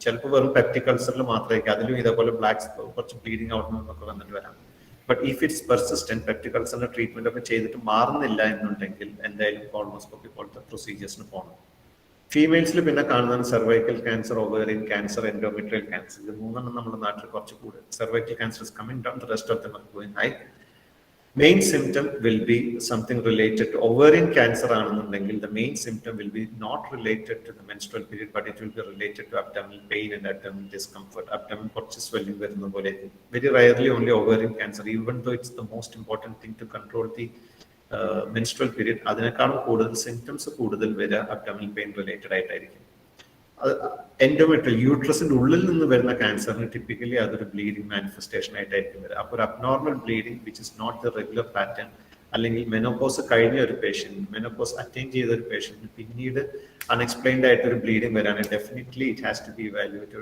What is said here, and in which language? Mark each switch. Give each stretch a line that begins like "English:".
Malayalam: ചിലപ്പോൾ വെറും പെപ്റ്റിക് അൾസറിൽ മാത്രമായിരിക്കും, അതിലും ഇതേപോലെ ബ്ലാക്ക് കുറച്ച് ബ്ലീഡിങ് ഔട്ട് നിന്നൊക്കെ വന്നിട്ട് വരാം. But if it's persistent, peptic അൾസറിന്റെ treatment ഒക്കെ ചെയ്തിട്ട് മാറുന്നില്ല എന്നുണ്ടെങ്കിൽ എന്തായാലും കോളോണോസ്കോപ്പി പോലത്തെ പ്രൊസീജിയേഴ്സിന് പോകണം. ഫീമെയിൽസിൽ പിന്നെ കാണുന്നതാണ് cervical cancer, ovarian cancer, endometrial cancer. ഇത് 3 നമ്മുടെ നാട്ടിൽ കുറച്ച് കൂടുതൽ.
English: Cervical cancer is coming down, the rest of them are going high. Main symptom will be something related to ovarian cancer ആണെന്നുണ്ടെങ്കിൽ the main symptom will be not related to the menstrual period, but it will be related to abdominal pain and abdominal discomfort.
Malayalam: Abdomen കുറച്ച് swelling വരുന്ന പോലെ.
English: Very rarely only ovarian cancer, even though it's the most important thing to control the menstrual period, അതിനേക്കാളും കൂടുതൽ symptoms കൂടുതൽ വരിക abdominal pain related ആയിട്ടായിരിക്കും.
Malayalam: Endometrial, യൂട്രസിന്റെ ഉള്ളിൽ നിന്ന് വരുന്ന ക്യാൻസറിന് ടിപ്പിക്കലി അതൊരു ബ്ലീഡിംഗ് മാനിഫെസ്റ്റേഷൻ ആയിട്ടായിരിക്കും വരിക. അപ്പോൾ ഒരു abnormal bleeding which is not the regular pattern, അല്ലെങ്കിൽ മെനോപോസ് കഴിഞ്ഞ ഒരു പേഷ്യന്റ്, മെനോപോസ് അറ്റൈൻ ചെയ്ത ഒരു പേഷ്യന്റ് പിന്നീട് അൺഎക്സ്പ്ലെയിൻഡ് ആയിട്ട് ഒരു bleeding വരാണെങ്കിൽ definitely it has to B evaluated.